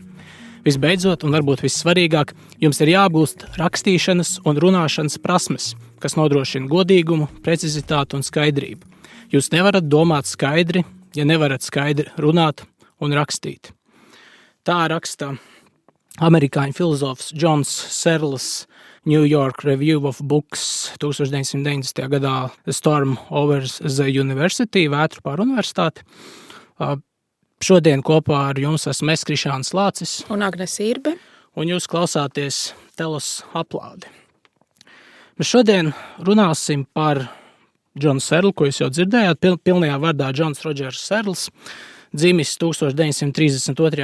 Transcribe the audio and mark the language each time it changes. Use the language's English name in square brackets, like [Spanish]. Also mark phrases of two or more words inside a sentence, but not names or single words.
[Latvian] Visbeidzot, un varbūt vissvarīgāk, jums ir jāapgūst rakstīšanas un runāšanas prasmes, kas nodrošina godīgumu, precizitāti un skaidrību. Jūs nevarat domāt skaidri, ja nevarat skaidri runāt un rakstīt. Tā raksta amerikāņu filozofs Johns Searles New York Review of Books 1990. gadā The Storm Over the University, Vētru pār universitāti. Šodien kopā ar jums esmu es, Krišāns Lācis. Un Agnes Irbe. Un jūs klausāties Telos aplādi. Mēs šodien runāsim par Johnu Searlu, ko jūs jau dzirdējāt, pilnajā vārdā Johns Rodžers Searls, dzimis 1932.